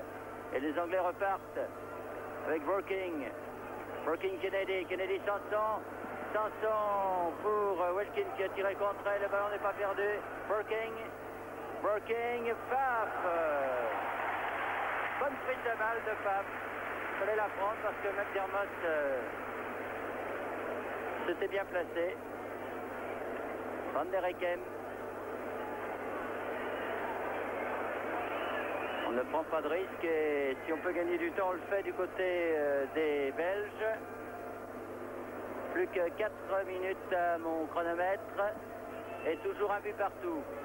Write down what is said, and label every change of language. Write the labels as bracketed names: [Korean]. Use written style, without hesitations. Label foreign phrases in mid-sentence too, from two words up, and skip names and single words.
[French] Et les Anglais repartent avec Working Kennedy Sanson pour Wilkins qui a tiré contre elle, le ballon n'est pas perdu. Working, Pfaff. Bonne prise de balle de Pfaff. Il fallait la prendre parce que McDermott C'était bien placé. Van der Hekem. On ne prend pas de risque et si on peut gagner du temps, on le fait du côté des Belges. Plus que 4 minutes à mon chronomètre et toujours un but partout.